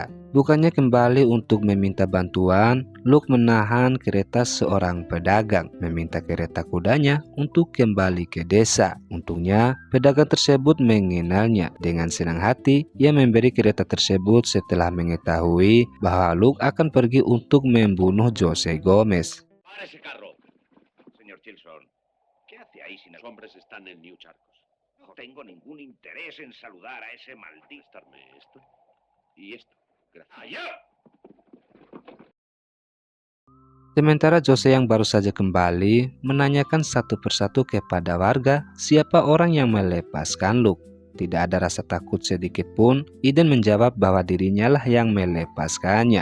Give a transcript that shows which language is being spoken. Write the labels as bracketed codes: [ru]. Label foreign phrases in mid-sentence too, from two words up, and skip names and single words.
[id] Bukannya kembali untuk meminta bantuan, Luke menahan kereta seorang pedagang, meminta kereta kudanya untuk kembali ke desa. Untungnya, pedagang tersebut mengenalnya. Dengan senang hati, ia memberi kereta tersebut setelah mengetahui bahwa Luke akan pergi untuk membunuh Jose Gomez. [es] ¡Para ese carro! Señor Chilson, ¿qué hace ahí si los hombres están en New Charcos? No tengo ningún interés en saludar a ese maldito. Prestarme esto y esto. Gracias. ¡Allá! [id] Sementara Jose yang baru saja kembali menanyakan satu persatu kepada warga siapa orang yang melepaskan Luke. Tidak ada rasa takut sedikit pun, Eden menjawab bahwa dirinya lah yang melepaskannya.